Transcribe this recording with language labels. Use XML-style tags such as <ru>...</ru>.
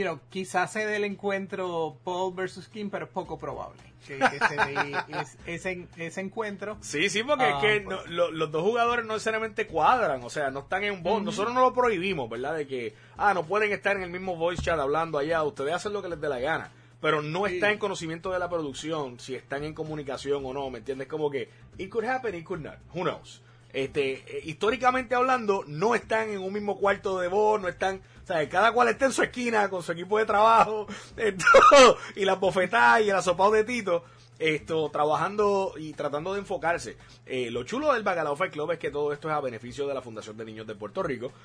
<es>Quizás se dé el encuentro Paul versus Kim, pero es poco probable que se dé ese encuentro. Sí, porque los dos jugadores no necesariamente cuadran, o sea, no están en un bond. Uh-huh. Nosotros no lo prohibimos, ¿verdad? De que, no pueden estar en el mismo voice chat hablando allá, ustedes hacen lo que les dé la gana. Pero no está en conocimiento de la producción si están en comunicación o no, ¿me entiendes? Como que,</es> <en>it could happen, it could not, who knows.</en> <es>Históricamente hablando, no están en un mismo cuarto de voz, no están, o sea, cada cual está en su esquina con su equipo de trabajo, y las bofetadas y el asopado de Tito, trabajando y tratando de enfocarse. Lo chulo del Bacalao Fight Club es que todo esto es a beneficio de la Fundación de Niños de Puerto Rico.</es>